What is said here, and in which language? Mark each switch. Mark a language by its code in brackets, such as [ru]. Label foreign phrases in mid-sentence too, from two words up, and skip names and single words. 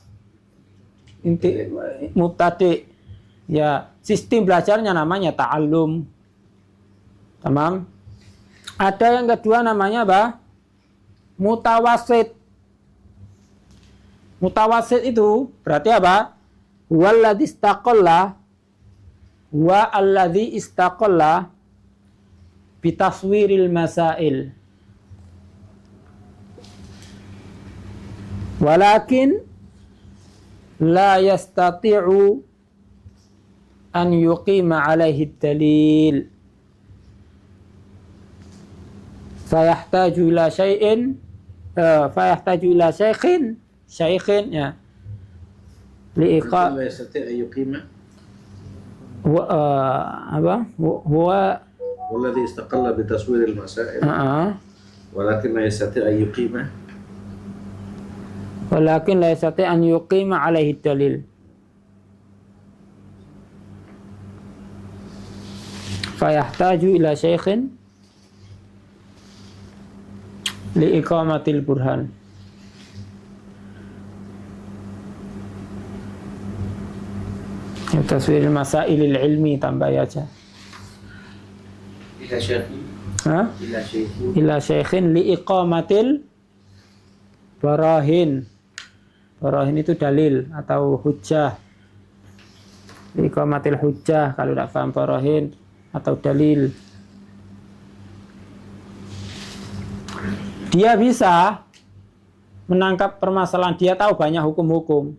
[id] Mubtadi. Ya, sistem belajarnya namanya ta'allum. Tamam. Ada yang kedua namanya apa? Mutawasid. Mutawasid itu berarti apa? [ar] هو الذي استقل والذي استقل بتصوير المسائل. ولكن لا يستطيع أن يقيم عليه دليل. فيحتاج إلى شيء، فيحتاج إلى شيء ya. Li'iqa لا يستطيع أن يقيم [id] apa? [ar] Huwa والذي استقل بتصوير المسائل ولكن لا يستطيع أن يقيم ولكن لا يستطيع أن يقيم عليه دليل. فيحتاج إلى شيخ لإقامة البرهان. تصوير مسائل العلم, [id] tambah aja. [ar] إلى شيخ إلى شيخ لإقامة البراهين. [id] Barahin itu dalil atau hujjah. [ar] لإقامة الحجة, [id] kalau tidak paham barahin atau dalil. Dia bisa menangkap permasalahan, dia tahu banyak hukum-hukum.